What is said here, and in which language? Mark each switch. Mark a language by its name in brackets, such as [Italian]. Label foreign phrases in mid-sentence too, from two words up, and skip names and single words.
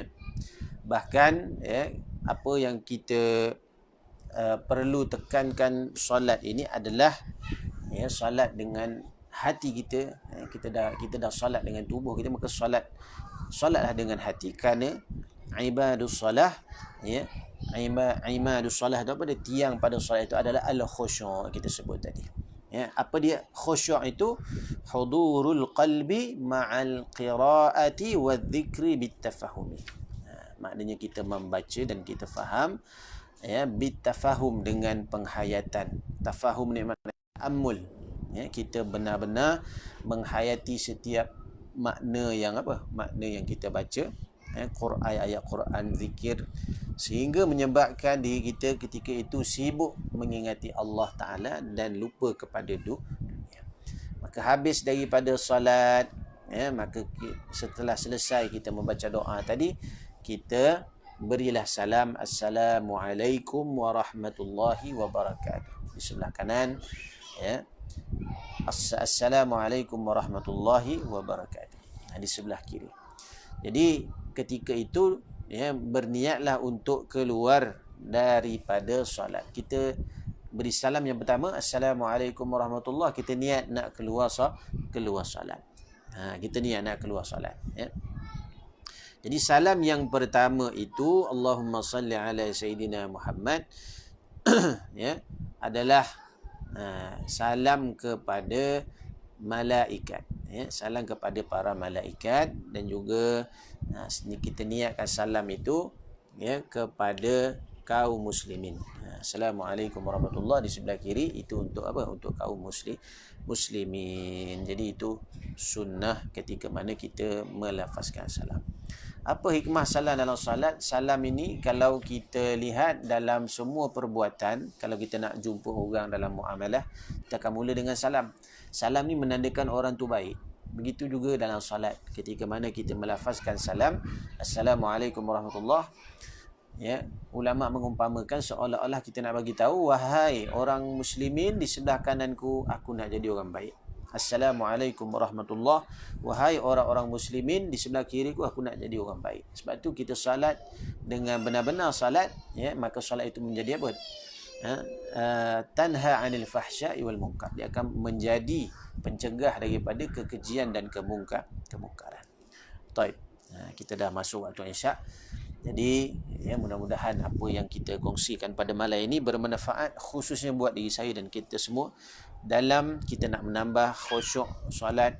[Malay] Bahkan apa yang kita perlu tekankan solat ini adalah solat dengan hati kita. Kita dah solat dengan tubuh kita, maka solatlah dengan hati, kerana [Arabic] عماد الصلاة، عماد الصلاة [Malay] itu apa dia? Tiang pada solat itu adalah al-khusyuk, kita sebut tadi. Apa dia khusyuk itu? [Arabic] حضور القلب مع القراءة والذكر بالتفهم. [Malay] Maknanya kita membaca dan kita faham, bitafahum, dengan penghayatan. Tafahum ni makna amul. Kita benar-benar menghayati setiap makna yang kita baca, ayat Quran, zikir, sehingga menyebabkan diri kita ketika itu sibuk mengingati Allah Ta'ala dan lupa kepada dunia. Maka habis daripada salat, maka setelah selesai kita membaca doa tadi, kita berilah salam, [Arabic] السلام عليكم ورحمة الله وبركاته. [Malay] Di sebelah kanan, [Arabic] السلام عليكم ورحمة الله وبركاته. [Malay] Di sebelah kiri. Jadi ketika itu berniatlah untuk keluar daripada solat. Kita beri salam yang pertama, [Arabic] السلام عليكم ورحمة الله, [Malay] kita niat nak keluar solat. Kita niat nak keluar solat. Jadi salam yang pertama itu, [Arabic] اللهم صل على سيدنا محمد, [Malay] adalah salam kepada malaikat. Salam kepada para malaikat, dan juga kita niatkan salam itu kepada kaum muslimin. [Arabic] السلام عليكم ورحمة الله, [Malay] di sebelah kiri itu untuk apa? Untuk kaum muslimin. Jadi itu sunnah ketika mana kita melafazkan salam. Apa hikmah salam dalam salat? Salam ini kalau kita lihat dalam semua perbuatan, kalau kita nak jumpa orang dalam muamalah, kita akan mula dengan salam. Salam ni menandakan orang tu baik. Begitu juga dalam salat, ketika mana kita melafazkan salam, [Arabic] السلام عليكم ورحمة الله, [Malay] ulama mengumpamakan seolah-olah kita nak bagi tahu, wahai orang muslimin di sebelah kananku, aku nak jadi orang baik. [Arabic] السلام عليكم ورحمة الله. [Malay] Wahai orang-orang muslimin di sebelah kiriku, aku nak jadi orang baik. Sebab tu kita salat dengan benar-benar salat, ya, maka salat itu menjadi apa? [Arabic] تنهى عن الفحشاء والمنكر. [Malay] Dia akan menjadi pencegah daripada kekejian dan kemungkaran. Baik. Kita dah masuk waktu Isyak. Jadi, ya, mudah-mudahan apa yang kita kongsikan pada malam ini bermanfaat khususnya buat diri saya dan kita semua dalam kita nak menambah khusyuk solat.